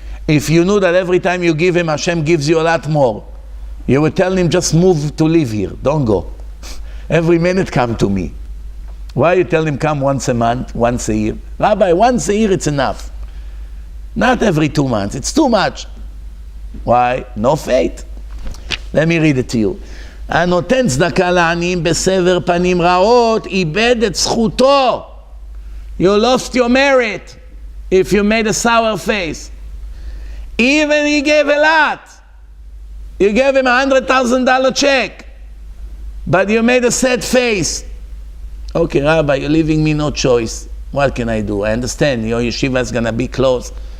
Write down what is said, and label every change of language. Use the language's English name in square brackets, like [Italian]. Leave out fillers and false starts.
[English] If you knew that every time you give him, Hashem gives you a lot more, you would tell him, just move to live here, don't go. Every minute come to me. Why you tell him come once a month, once a year? Rabbi, once a year it's enough. Not every 2 months, it's too much. Why? No faith. Let me read it to you. [Hebrew] הנותן צדקה לעניים בסבר פנים רעות, איבד את זכותו. [English] You lost your merit if you made a sour face. Even he gave a lot. You gave him $100,000 check, but you made a sad face. Okay, Rabbi, you're leaving me no choice. What can I do? I understand your yeshiva is going to be closed.